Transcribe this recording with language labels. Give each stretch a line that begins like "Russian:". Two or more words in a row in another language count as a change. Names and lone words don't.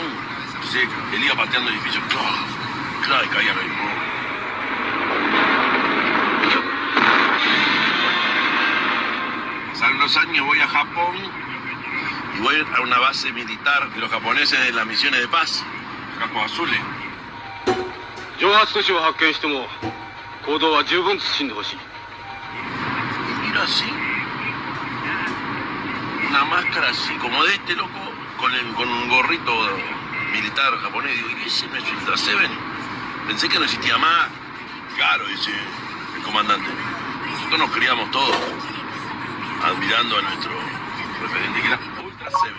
Spanish: Entonces él iba pateando edificios. Claro, y caía ahí. Pasaron los años, voy a Japón y voy a una base militar de los japoneses de las misiones de paz, Campos Azules.
Japanese: 蒸発都市を発見しても行動は十分慎んでほしい。
Spanish: Y miro así, una máscara así, como de este loco, con un gorrito militar japonés. Digo, ¿y ese no es Ultra Seven? Pensé que no existía más. Claro, dice el comandante. Nosotros nos criamos todos admirando a nuestro referente, que era Ultra Seven.